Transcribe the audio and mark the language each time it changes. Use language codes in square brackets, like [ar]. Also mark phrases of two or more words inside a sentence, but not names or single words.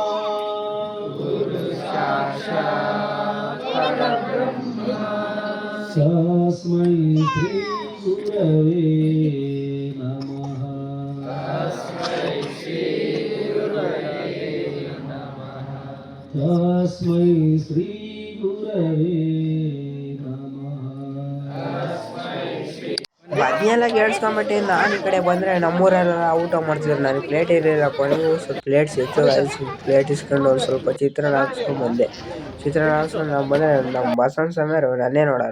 [sa] ಸಾಕ್ಷಾತ್ ಪರಬ್ರಹ್ಮ ತಸ್ಮೈ ಶ್ರೀ ಗುರವೇ ನಮಃ. ತಸ್ಮೈ ಶ್ರೀ ಗುರವೇ [kn] ಅದನ್ನೆಲ್ಲ ಕೇಳಿಸ್ಕೊಂಬಿಟ್ಟು ನಾನು ಈ ಕಡೆ ಬಂದರೆ ನಮ್ಮೂರೆಲ್ಲ ಊಟ ಮಾಡ್ತಿದ್ರು. ನಾನು ಪ್ಲೇಟ್ ಇರಲಿಲ್ಲ, ಕೊನೆಗೂ ಸ್ವಲ್ಪ ಪ್ಲೇಟ್ಸ್ ಇತ್ತು. ಪ್ಲೇಟ್ ಇಸ್ಕೊಂಡು ಒಂದು ಸ್ವಲ್ಪ ಚಿತ್ರಾನ್ನ ಹಾಕ್ಸ್ಕೊಂಡು ಬಂದೆ. ಚಿತ್ರಾನ್ನ ಹಾಕ್ಸ್ಕೊಂಡು ನಾವು ಬಂದರೆ ನಮ್ಮ ಬಸವಣ್ಣ ಸ್ವಾಮಿಯವರು ನನ್ನೇ ನೋಡೋರು.